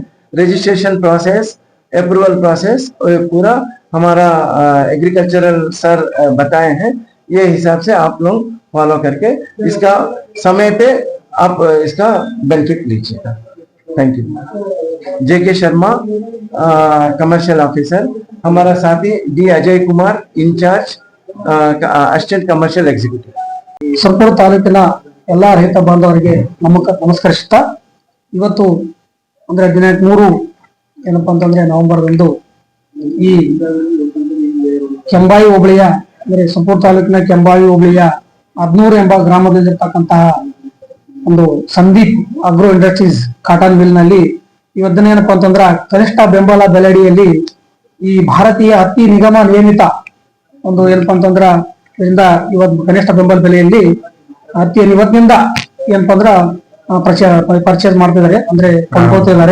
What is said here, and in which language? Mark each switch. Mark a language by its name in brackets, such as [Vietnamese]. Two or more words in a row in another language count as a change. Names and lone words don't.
[English] registration process, approval process [Hindi] पूरा हमारा एग्रीकल्चरल सर बताए हैं, ये हिसाब से आप लोग फॉलो करके इसका समय पे आप इसका बेनिफिट लीजिएगा। [English] thank you. जे.के. [Hindi] शर्मा [English] commercial officer, [Hindi] हमारा साथी डी. [English] अजय कुमार इंचार्ज assistant commercial executive. [Kannada] ಸುರಪುರ ತಾಲೂಕಿನ ಎಲ್ಲಾ ರೈತ ಬಾಂಧವರಿಗೆ ನಮಸ್ಕರಿಸುತ್ತಾ, ಇವತ್ತು ಅಂದ್ರೆ ದಿನಾಂಕ 3 ಏನಪ್ಪಾ ಅಂತಂದ್ರೆ ನವೆಂಬರ್ ಈ ಕೆಂಬಾಯಿ ಹೋಬಳಿಯ ಅಂದ್ರೆ ಸುರಪುರ ತಾಲೂಕಿನ ಕೆಂಬಾಯಿ ಹೋಬಳಿಯ ಹದನೂರು ಎಂಬ ಗ್ರಾಮದಲ್ಲಿರ್ತಕ್ಕಂತಹ ಒಂದು ಸಂದೀಪ್ ಅಗ್ರೋ ಇಂಡಸ್ಟ್ರೀಸ್ ಕಾಟನ್ ಮಿಲ್ ನಲ್ಲಿ ಇವತ್ತಿನ ಏನಪ್ಪಾ ಅಂತಂದ್ರ ಕನಿಷ್ಠ ಬೆಂಬಲ ಬೆಲೆಯಡಿಯಲ್ಲಿ ಈ ಭಾರತೀಯ ಹತ್ತಿ ನಿಗಮ ನಿಯಮಿತ ಒಂದು ಏನಪ್ಪಾ ಅಂತಂದ್ರ ಇದರಿಂದ ಇವತ್ತು ಕನಿಷ್ಠ ಬೆಂಬಲ ಬೆಲೆಯಲ್ಲಿ ಹತ್ತಿಯನ್ನು ಇವತ್ತಿನಿಂದ ಏನಪ್ಪಾ ಅಂದ್ರ ಪರ್ಚೇಸ್ ಮಾಡ್ತಿದ್ದಾರೆ, ಅಂದ್ರೆ ಕೊಂಡ್ಕೊಳ್ತಿದ್ದಾರೆ.